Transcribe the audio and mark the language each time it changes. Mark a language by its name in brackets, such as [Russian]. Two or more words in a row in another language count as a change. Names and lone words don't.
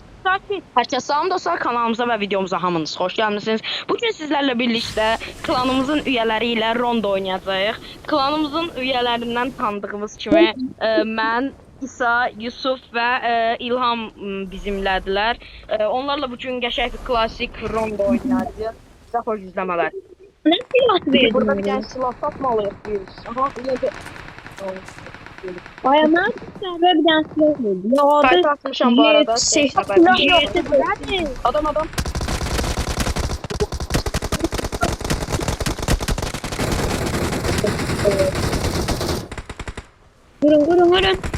[Azerbaijani] sakit. Herkese salam dostlar, kanalımıza ve videomuza hamınız hoş gelmişsiniz. [Turkish] Bugün sizlerle birlikte klanımızın üyeleriyle rondo oynayacağıq. [Azerbaijani] Klanımızın üyelerinden tanıdığımız kimi mən, İsa, Yusuf ve İlham bizimlədirlər. Onlarla bugün qəşəng bir klasik rondo oynayacağıq. Sizə xoş izləmələr. [Turkish] Ne silah verdin? Burada bir tane silah satmalıyıq biz. Aha, yine de... Bayağı ben bir tane silah verdim. Ya Kayıt orada [Azerbaijani] atmışam bu arada. [Turkish] silah yok. Adam. Vurun.